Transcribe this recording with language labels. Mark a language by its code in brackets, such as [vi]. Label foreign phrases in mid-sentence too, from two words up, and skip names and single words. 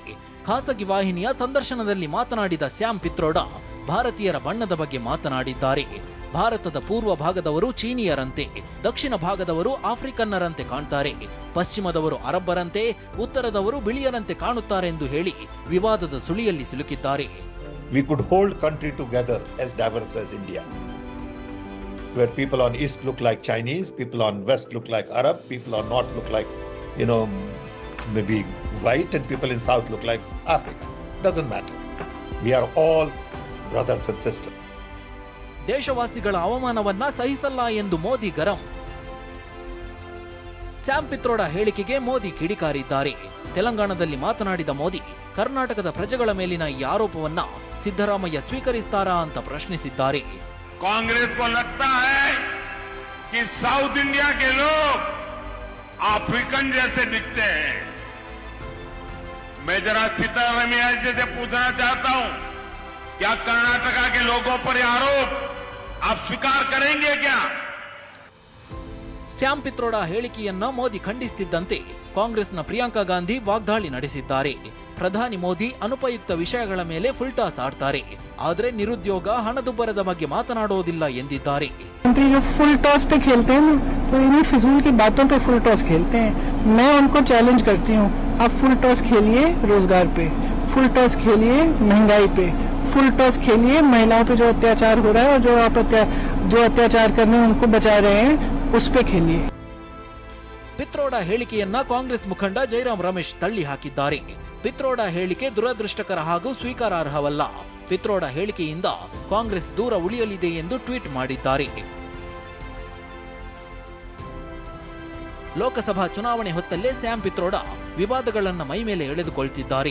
[kn] ಖಾಸಗಿ ವಾಹಿನಿಯ ಸಂದರ್ಶನದಲ್ಲಿ ಮಾತನಾಡಿದ ಸ್ಯಾಮ್ ಪಿತ್ರೋಡಾ ಭಾರತೀಯರ ಬಣ್ಣದ ಬಗ್ಗೆ ಮಾತನಾಡಿದ್ದಾರೆ. ಭಾರತದ ಪೂರ್ವ ಭಾಗದವರು ಚೀನಿಯರಂತೆ, ದಕ್ಷಿಣ ಭಾಗದವರು ಆಫ್ರಿಕನ್ನರಂತೆ ಕಾಣ್ತಾರೆ, ಪಶ್ಚಿಮದವರು ಅರಬ್ಬರಂತೆ, ಉತ್ತರದವರು ಬಿಳಿಯರಂತೆ ಕಾಣುತ್ತಾರೆಂದು ಹೇಳಿ ವಿವಾದದ ಸುಳಿಯಲ್ಲಿ ಸಿಲುಕಿದ್ದಾರೆ. [en] We could hold country together as diverse as India, where people on east look like Chinese, people on west look like Arab, people on north look like, maybe white, and people in south look like Africa. Doesn't matter. We are all brothers and sisters. [kn] ದೇಶವಾಸಿಗಳ ಅವಮಾನವನ್ನ ಸಹಿಸಲ್ಲ ಎಂದು ಮೋದಿ ಗರಂ. ಸ್ಯಾಮ್ ಪಿತ್ರೋಡಾ ಹೇಳಿಕೆಗೆ ಮೋದಿ ಕಿಡಿಕಾರಿದ್ದಾರೆ. ತೆಲಂಗಾಣದಲ್ಲಿ ಮಾತನಾಡಿದ ಮೋದಿ ಕರ್ನಾಟಕದ ಪ್ರಜೆಗಳ ಮೇಲಿನ ಈ ಆರೋಪವನ್ನ ಸಿದ್ದರಾಮಯ್ಯ ಸ್ವೀಕರಿಸ್ತಾರಾ ಅಂತ ಪ್ರಶ್ನಿಸಿದ್ದಾರೆ. [hi] कांग्रेस को लगता है कि साउथ इंडिया के लोग अफ्रीकन जैसे दिखते हैं. मैं जरा सिद्धरामैया जी से पूछना चाहता हूं, क्या कर्नाटका के लोगों पर यह आरोप आप स्वीकार करेंगे क्या? [kn] ಸ್ಯಾಮ್ ಪಿತ್ರೋಡಾ ಹೇಳಿಕೆಯನ್ನ ಮೋದಿ ಖಂಡಿಸುತ್ತಿದ್ದಂತೆ ಕಾಂಗ್ರೆಸ್ನ ಪ್ರಿಯಾಂಕಾ ಗಾಂಧಿ ವಾಗ್ದಾಳಿ ನಡೆಸಿದ್ದಾರೆ. ಪ್ರಧಾನಿ ಮೋದಿ ಅನುಪಯುಕ್ತ ವಿಷಯಗಳ ಮೇಲೆ [en] full toss [kn] ಆಡ್ತಾರೆ, ಆದರೆ ನಿರುದ್ಯೋಗ, ಹಣದುಬ್ಬರದ ಬಗ್ಗೆ ಮಾತನಾಡೋದಿಲ್ಲ ಎಂದಿದ್ದಾರೆ. [hi] जो [en] full toss [hi] पे खेलते हैं तो इन्हीं फिजूल की बातों पे [en] full toss [hi] खेलते हैं. मैं उनको चैलेंज करती हूँ, आप [en] full toss [hi] खेलिए रोजगार पे, [en] full toss [hi] खेलिए महंगाई पे, [en] full toss [hi] खेलिए महिलाओं पे जो अत्याचार हो रहा है और जो अत्याचार करने उनको बचा रहे हैं उस पे खेलिए. [kn] ಪಿತ್ರೋಡಾ ಹೇಳಿಕೆಯನ್ನ ಕಾಂಗ್ರೆಸ್ ಮುಖಂಡ ಜೈರಾಮ್ ರಮೇಶ್ ತಳ್ಳಿ ಹಾಕಿದ್ದಾರೆ. ಪಿತ್ರೋಡಾ ಹೇಳಿಕೆ ದುರದೃಷ್ಟಕರ ಹಾಗೂ ಸ್ವೀಕಾರಾರ್ಹವಲ್ಲ. ಪಿತ್ರೋಡಾ ಹೇಳಿಕೆಯಿಂದ ಕಾಂಗ್ರೆಸ್ ದೂರ ಉಳಿಯಲಿದೆ ಎಂದು ಟ್ವೀಟ್ ಮಾಡಿದ್ದಾರೆ. ಲೋಕಸಭಾ ಚುನಾವಣೆ ಹೊತ್ತಲ್ಲೇ ಸ್ಯಾಮ್ ಪಿತ್ರೋಡಾ ವಿವಾದಗಳನ್ನ ಮೈಮೇಲೆ ಎಳೆದುಕೊಳ್ತಿದ್ದಾರೆ.